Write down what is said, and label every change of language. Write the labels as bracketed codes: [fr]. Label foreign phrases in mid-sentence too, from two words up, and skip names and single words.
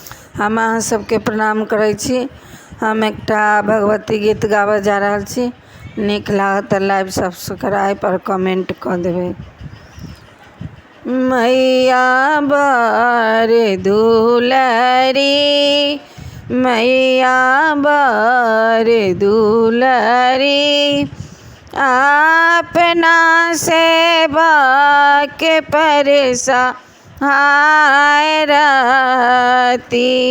[mai] हम अहाँ सबके प्रणाम करै छी। हम एकटा भगवती गीत गाबऽ जा रहल छी। नीक लागत तऽ [en] live subscribe [mai] और कमेंट कऽ देबै। मैया बर दुलरी, मैया बर दुलरी, अपना सेवा के परसा हाय रती।